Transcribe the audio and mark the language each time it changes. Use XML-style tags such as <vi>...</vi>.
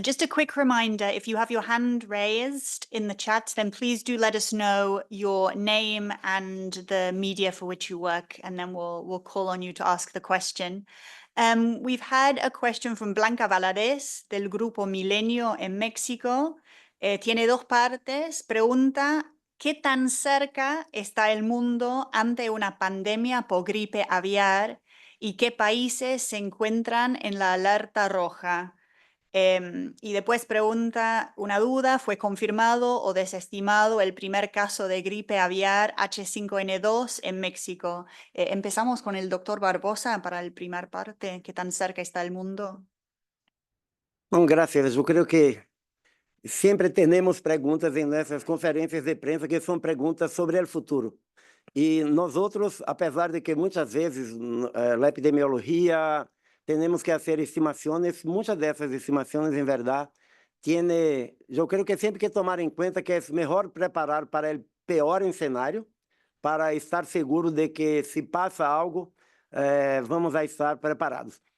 <en>Just a quick reminder, if you have your hand raised in the chat, then please do let us know your name and the media for which you work, and then we'll call on you to ask the question. We've had a question from Blanca Valadez del Grupo Milenio en México.</en> <es>Tiene dos partes. Pregunta, ¿qué tan cerca está el mundo ante una pandemia por gripe aviar y qué países se encuentran en la alerta roja? Y después pregunta una duda, ¿fue confirmado o desestimado el primer caso de gripe aviar H5N2 en México? Empezamos con el doctor Barbosa para la primera parte, ¿qué tan cerca está el mundo? Bom, gracias.</es> <pt>Eu creio que sempre temos perguntas em nossas conferências de prensa que são perguntas sobre o futuro. E nós outros, apesar de que muitas vezes na epidemiologia temos que fazer estimações, muitas dessas estimações, em verdade, eu creio que sempre que tomar em conta que é melhor preparar para o pior cenário, para estar seguro de que se passa algo, vamos a estar preparados.</pt>